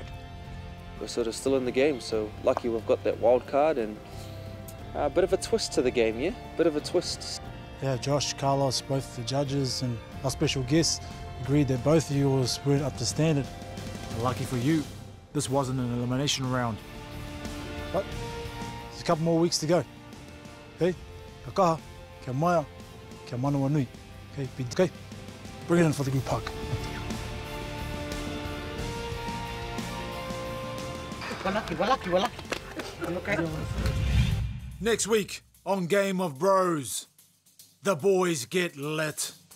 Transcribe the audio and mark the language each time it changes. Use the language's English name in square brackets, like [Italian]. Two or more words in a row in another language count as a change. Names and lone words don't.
[English] We're sort of still in the game, so lucky we've got that wild card and a bit of a twist to the game, yeah? Bit of a twist. Yeah, Josh, Carlos, both the judges and our special guests agreed that both of yours weren't up to standard. Lucky for you, this wasn't an elimination round. But there's a couple more weeks to go. [Māori] Okay, ka kaha, kia maia, kia manawa nui. [English] Okay, bring it in for the group hug. We're lucky. Okay. Next week on Game of Bros, the boys get lit.